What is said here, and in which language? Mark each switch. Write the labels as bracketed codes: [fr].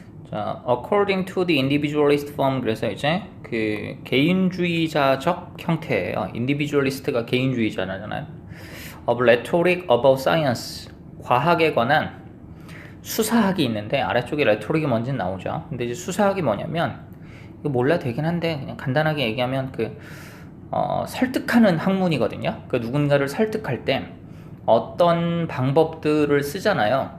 [en] 자, according to the individualist form. [ko] 그래서 이제 그 개인주의자적 형태예요. individualist가 개인주의자잖아요. [en] of rhetoric about science. [ko] 과학에 관한 수사학이 있는데 아래쪽에 rhetoric이 뭔지는 나오죠. 근데 이제 수사학이 뭐냐면 이거 몰라 되긴 한데 그냥 간단하게 얘기하면 설득하는 학문이거든요. 그 누군가를 설득할 때 어떤 방법들을 쓰잖아요.